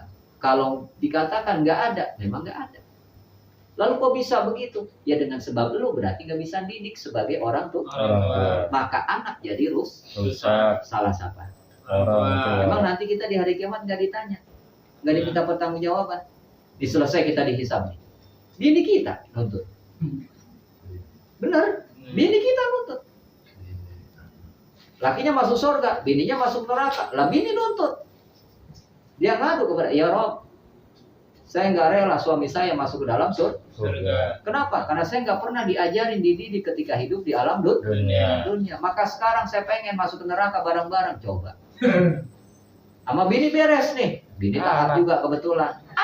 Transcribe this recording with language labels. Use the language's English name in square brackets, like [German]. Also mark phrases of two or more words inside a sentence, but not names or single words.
[Indonesian] Nah, kalau dikatakan nggak ada, memang nggak ada. Lalu kok bisa begitu? Ya dengan sebab lu berarti nggak bisa didik sebagai orang tuh. Orang tua. Maka anak jadi Rusak. salah siapa? Orang tua. Emang nanti kita di hari kiamat nggak ditanya, nggak diminta pertanggungjawaban. Diselesai kita dihisab nih. Bini kita nuntut. Bener? Bini kita nuntut. Lakinya masuk surga, bininya masuk neraka. Lah bini nuntut. Dia ngadu kepada, [Arabic] يا رب, [Indonesian] saya nggak rela suami saya masuk ke dalam surga. Kenapa? Karena saya nggak pernah diajarin dididik ketika hidup di alam dunia. Maka sekarang saya pengen masuk ke neraka bareng-bareng. Coba. Sama bini beres nih. Bini taat juga kebetulan.